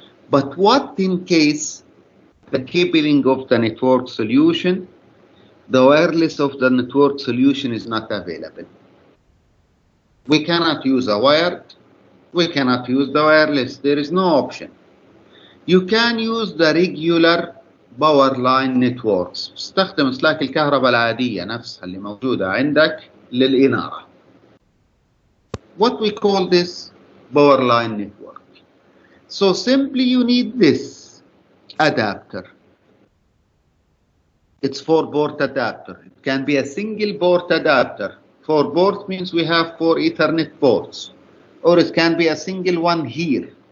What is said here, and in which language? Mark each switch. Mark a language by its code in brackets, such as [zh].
[en] But what in case the cabling of the network solution, the wireless of the network solution is not available? We cannot use a wired, we cannot use the wireless, there is no option. You can use the regular power line networks. [ar] استخدم اسلاك الكهرباء العادية نفسها اللي موجودة عندك للإنارة. [en] What we call this power line network. So simply you need this adapter. It's 4-port adapter. It can be a single port adapter. 4 ports means we have 4 Ethernet ports. Or it can be a single one here.